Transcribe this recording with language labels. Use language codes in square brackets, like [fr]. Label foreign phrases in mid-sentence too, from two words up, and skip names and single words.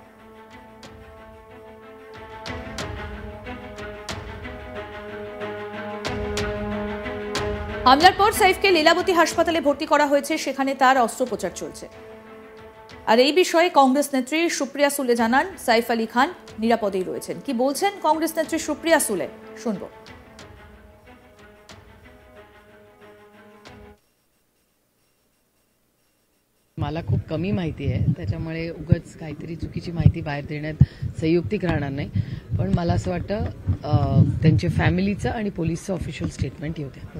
[bn] হামলার পর সাইফকে লীলাবতী হাসপাতালে ভর্তি করা হয়েছে, সেখানে তার অস্ত্রোপচার চলছে। আর এই বিষয়ে কংগ্রেস নেত্রী সুপ্রিয়া সুলে জানান, সাইফ আলী খান নিরাপদেই রয়েছেন। কি বলছেন কংগ্রেস নেত্রী সুপ্রিয়া সুলে, শুনবো। [mr] मला खूप कमी माहिती आहे, त्याच्यामुळे उगाच काहीतरी चुकीची माहिती बाहेर देण्यात संयुक्तिक राहणार नाही. पण मला असं वाटतं त्यांच्या फॅमिलीचं आणि पोलीसचं [en] official statement [mr] येऊ द्या.